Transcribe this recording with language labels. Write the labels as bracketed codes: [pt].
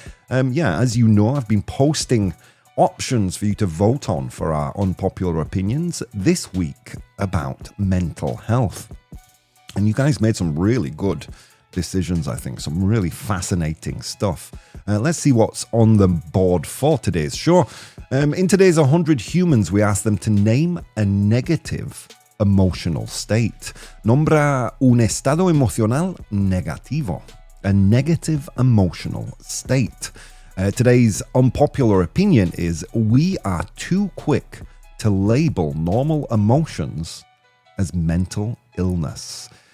[en] As you know, I've been posting options for you to vote on for our unpopular opinions this week about mental health. And you guys made some really good decisions, I think, some really fascinating stuff. Let's see what's on the board for today's show. In today's 100 Humans, we asked them to name a negative emotional state. [es] Nombra un estado emocional negativo. [en] A negative emotional state. Today's unpopular opinion is we are too quick to label normal emotions as mental illness.